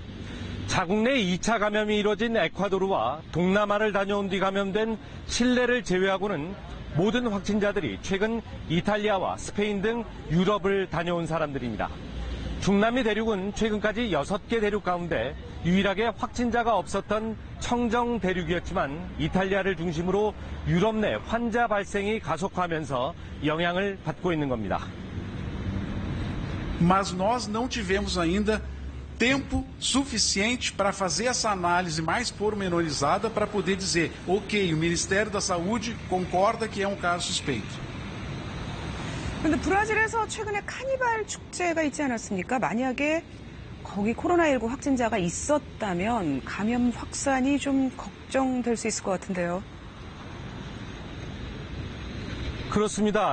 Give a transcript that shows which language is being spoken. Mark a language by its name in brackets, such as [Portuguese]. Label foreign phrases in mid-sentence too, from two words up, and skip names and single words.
[Korean] 자국 내 2차 감염이 이뤄진 에콰도르와 동남아를 다녀온 뒤 감염된 칠레를 제외하고는 모든 확진자들이 최근 이탈리아와 스페인 등 유럽을 다녀온 사람들입니다. 중남미 대륙은 최근까지 6개 대륙 가운데 유일하게 확진자가 없었던 청정 대륙이었지만 이탈리아를 중심으로 유럽 내 환자 발생이 가속화하면서 영향을 받고 있는 겁니다. [Portuguese] Mas nós não tivemos ainda tempo suficiente para fazer essa análise mais pormenorizada para poder dizer, ok, o Ministério da Saúde concorda que é um caso suspeito. [Korean] 그런데 브라질에서 최근에 카니발 축제가 있지 않았습니까? 만약에 거기 코로나19 확진자가 있었다면 감염 확산이 좀 걱정될 수 있을 것 같은데요. 그렇습니다.